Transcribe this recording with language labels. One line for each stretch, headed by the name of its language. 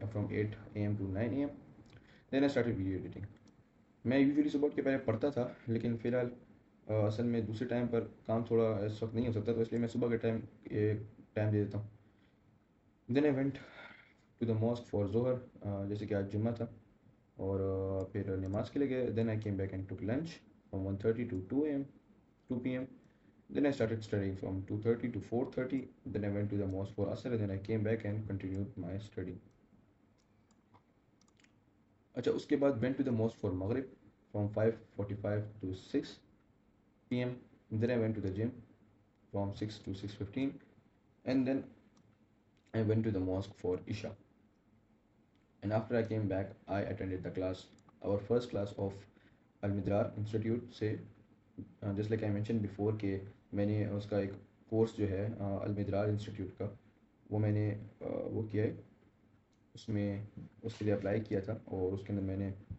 English: 8 AM to 9 AM۔ Then I started video editing.
Urdu: میں usually صبح اٹھ کے پہلے پڑھتا تھا، لیکن فی الحال اصل میں دوسرے ٹائم پر کام تھوڑا اس وقت نہیں ہو سکتا، تو اس لیے میں صبح کے ٹائم دے دیتا ہوں۔
English: then I went to the mosque for ظہر،
Urdu: جیسے کہ آج جمعہ تھا، اور پھر نماز کے لیے گئے۔
English: Then I came back and took lunch from 1:30 to 2 PM۔ Then I started studying from 2:30 to 4:30. Then I went to the mosque for Asr, and then I came back and continued my study.
Urdu: اچھا، اس کے بعد
English: went to the mosque for Maghrib from 5:45 to 6 PM۔ Then I went to the gym from 6 to 6:15, and then I went to the mosque for Isha. And after I came back, I attended the class, our first class of Al-Midrar Institute
Urdu: سے، جس
English: like I mention before
Urdu: کہ میں نے اس کا ایک course جو ہے المدرار institute کا، وہ میں نے وہ کیا ہے، اس میں اس کے لیے اپلائی کیا تھا، اور اس کے اندر میں نے